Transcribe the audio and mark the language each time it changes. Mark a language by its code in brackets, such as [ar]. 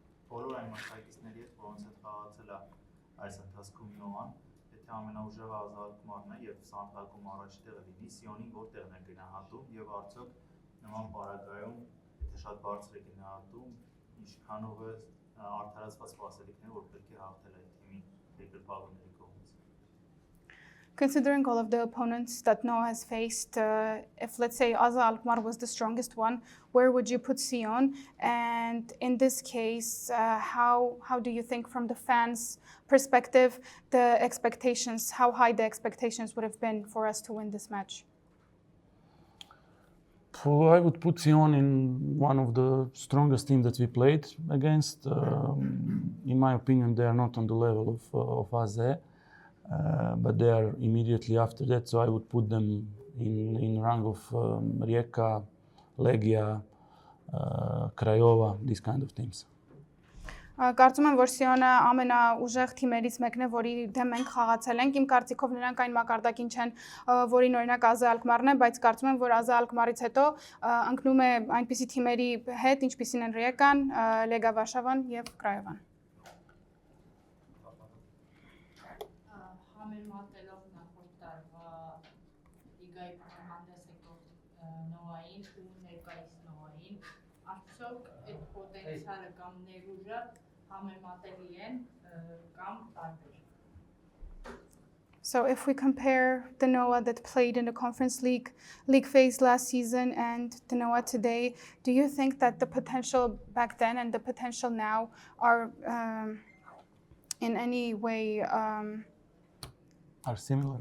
[hy] Բոլոր այն մասնակիցների հետ, որոնց հետ խաղացել է այս ընթացքում Նոան, եթե ամենաուժեղ ազատումն է եւ սանդղակում առաջի տեղը լինի, Սիոնին որտեղն է գնահատում եւ արդյոք նման պարագայում, եթե շատ բարձր է գնահատում, ինչքանով է արդարացված սպասելիքները, որ պետք է հաղթել այդ թիմի երկրպագուների կողմից։ [en] Considering all of the opponents that Noah has faced, if let's say Aza Alkmaar was the strongest one, where would you put Sion? And in this case, how do you think from the fans' perspective, the expectations, how high the expectations would have been for us to win this match? I would put Sion in one of the strongest teams that we played against. In my opinion, they are not on the level of AZ, but they are immediately after that. So I would put them in rank of Rijeka, Legia, Craiova, these kind of teams. [hy] Կարծում եմ, որ Սիոնը ամենաուժեղ թիմերից մեկն է, որի դեմ մենք խաղացել ենք։ Իմ կարծիքով նրանք այն մակարդակին չեն, որին օրինակ AZ Alkmaar-ն է, բայց կարծում եմ, որ AZ Alkmaar-ից հետո ընկնում է այնպիսի թիմերի հետ, ինչպիսին են Ռիեկան, Լեգա Վարշավան եւ Կրայովան։ Համեմատելով նախորդ տարվա լիգայի հանդես եկող Նոային ու ներկայիս Նոային, արդյոք այդ պոտենցիալը կամ ներուժը համեմատելի են կամ տարբեր։ [en] So if we compare the Noah that played in the Conference League phase last season and the Noah today, do you think that the potential back then and the potential now are in any way Are similar?